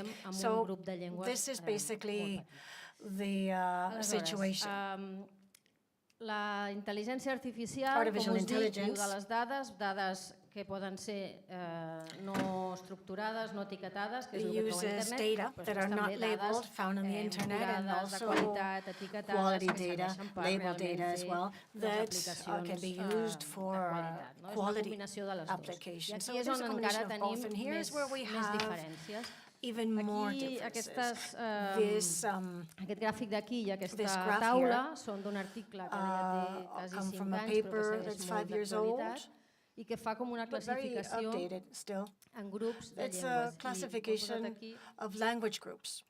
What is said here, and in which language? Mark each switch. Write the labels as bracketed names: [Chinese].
[English] So this is basically the situation. [Catalan] La intel·ligència artificial, com us dic, diu de les dades que poden ser no estructurades, no etiquetades, que és el que trobem a internet, però [English] that are not labeled, found on the internet, and also quality data, labeled data as well, that can be used for quality applications. So it is a combination of both, and here's where we have even more differences. [Catalan] Aquest gràfic d'aquí i aquesta taula són d'un article que ja té quasi 5 anys, però que segueix molt d'actualitat. i que fa com una [English] but very [Catalan] classificació [English] updated still. [Catalan] en grups de [English] It's [Catalan] llengües. [English] a classification of language groups.